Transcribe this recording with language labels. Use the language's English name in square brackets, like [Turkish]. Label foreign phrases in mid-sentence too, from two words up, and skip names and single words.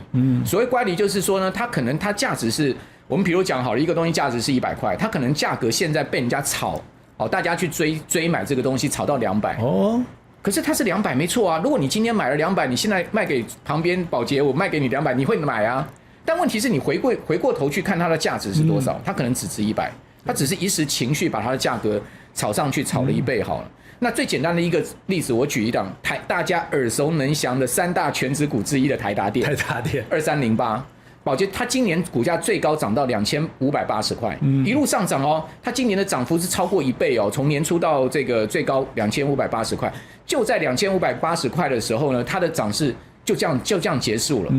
[Chinese] 所謂乖離就是說呢，它可能它價值是我們比如講好了，一個東西價值是100塊，它可能價格現在被人家炒，大家去追買這個東西，炒到200哦。可是它是200沒錯啊，如果你今天買了200，你現在賣給旁邊寶傑，我賣給你200，你會買啊？但問題是你回過頭去看它的價值是多少，它可能只值100，它只是一時情緒把它的價格炒上去，炒了1倍好了。那最簡單的一個例子，我舉一檔大家耳熟能詳的3大權值股之一的台達電，2308。寶傑它今年股價最高漲到2580塊，一路上漲哦。它今年的漲幅是超過1倍哦，從年初到這個最高2580塊，就在2580塊的時候呢，它的漲勢就這樣結束了。